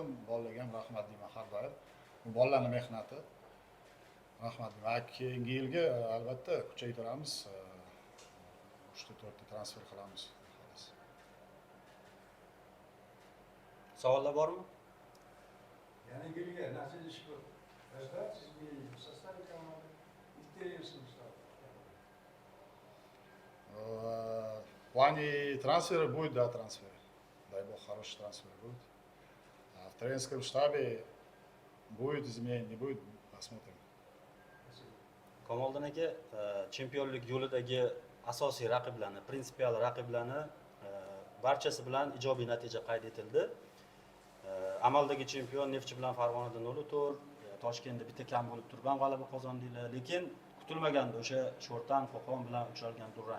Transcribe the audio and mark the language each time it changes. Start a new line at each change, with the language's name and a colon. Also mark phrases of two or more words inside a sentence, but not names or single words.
Uzbek: Bolalarga ham rahmat deyman har doim. Bu bolalarning mehnati. Rahmat deyman. Keyingi yilga albatta kuchaytiramiz. 3-4 ta transfer qilamiz. Savollar bormi? Yangi yilga nasib etishib
Russian: ждать изменений в составе команды и в тренерском штабе. В плане трансфера будет, да, трансфер. Дай бог, хороший трансфер будет. А в тренерском штабе будет изменение, не будет, посмотрим.
Uzbek: Kamoliddin aka, chempionlik yo'lidagi asosiy raqiblarni, prinsipial raqiblarni barchasi bilan ijobiy natija qayd etildi. Amaldagi chempion Neftchi bilan Farg'onada 0-4, Toshkentda bitta kam bo'lib turgan g'alaba qozondinglar, lekin kutilmaganda o'sha Sho'rtan, Qo'qon bilan uchralgan durang.